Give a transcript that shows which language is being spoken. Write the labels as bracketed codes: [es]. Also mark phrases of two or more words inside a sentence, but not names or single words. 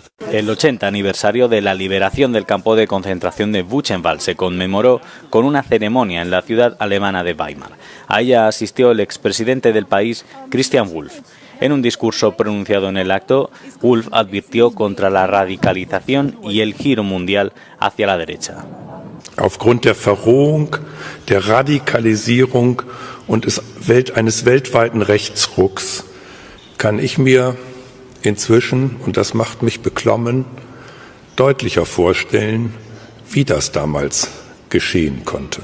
[es] El 80 aniversario de la liberación del campo de concentración de Buchenwald se conmemoró con una ceremonia en la ciudad alemana de Weimar. A ella asistió el expresidente del país, Christian Wulff. En un discurso pronunciado en el acto, Wulff advirtió contra la radicalización y el giro mundial hacia la derecha. [de] Aufgrund der Verrohung, der Radikalisierung und eines weltweiten Rechtsrucks kann ich mir inzwischen, und das macht mich beklommen, deutlicher vorstellen, wie das damals geschehen konnte.